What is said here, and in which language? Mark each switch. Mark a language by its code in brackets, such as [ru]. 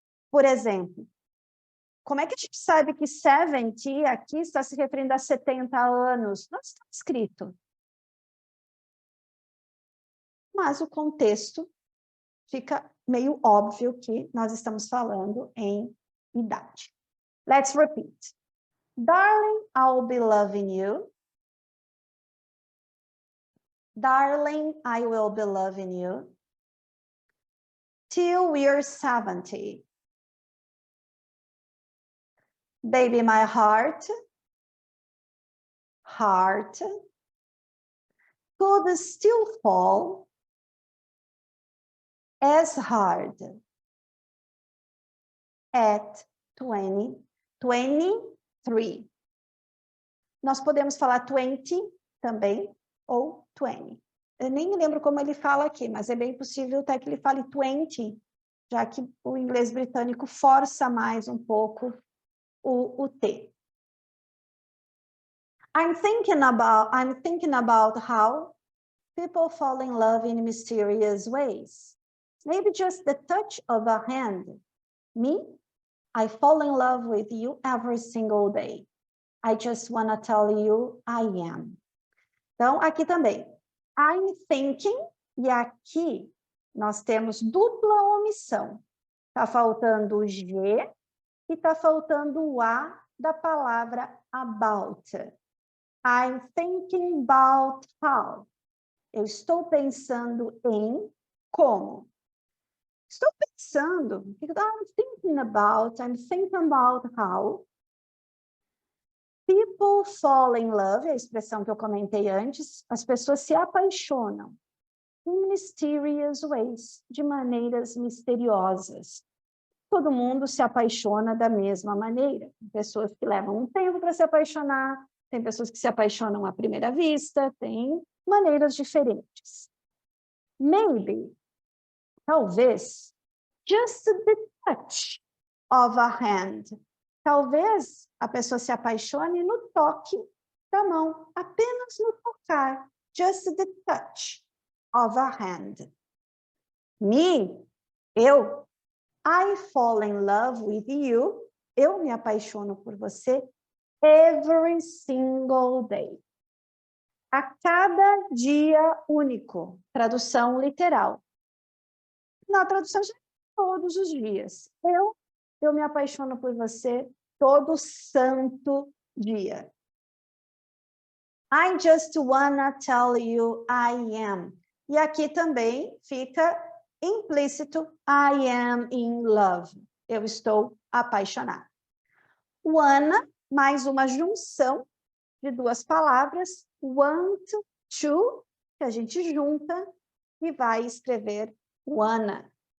[pt] Por exemplo, como é que a gente sabe que 70 aqui está se referindo a 70 anos? Não está escrito. Mas o contexto fica meio óbvio que nós estamos falando em idade. [en] Let's repeat. Darling, I'll be loving you. Darling, I will be loving you till we're 70. Baby, my heart could still fall as hard at 23. [pt] Nós podemos falar 20 também, ou 20. Eu nem me lembro como ele fala aqui, mas é bem possível até que ele fale 20, já que o inglês britânico força mais um pouco o T. [en] I'm thinking about how people fall in love in mysterious ways. Maybe just the touch of a hand. Me, I fall in love with you every single day. I just want to tell you I am. [pt] Então, aqui também. [en] I'm thinking, [pt] e aqui nós temos dupla omissão. Está faltando o G e está faltando o A da palavra about. [en] I'm thinking about how. [pt] Eu estou pensando em como. Estou pensando, [en] I'm thinking about how people fall in love, [pt] é a expressão que eu comentei antes, as pessoas se apaixonam [en] in mysterious ways, [pt] de maneiras misteriosas. Todo mundo se apaixona da mesma maneira. Tem pessoas que levam um tempo para se apaixonar, tem pessoas que se apaixonam à primeira vista, tem maneiras diferentes. [en] Maybe, [pt] talvez, [en] just the touch of a hand. [pt] Talvez a pessoa se apaixone no toque da mão, apenas no tocar. [en] Just the touch of a hand. Me, [pt] eu, [en] I fall in love with you. [pt] Eu me apaixono por você [en] every single day. [pt] A cada dia único. Tradução literal. Na tradução, todos os dias. Eu me apaixono por você todo santo dia. [en] I just wanna tell you I am. [pt] E aqui também fica implícito [en] I am in love. [pt] Eu estou apaixonada. Wanna, mais uma junção de duas palavras. Want to, que a gente junta e vai escrever wanna.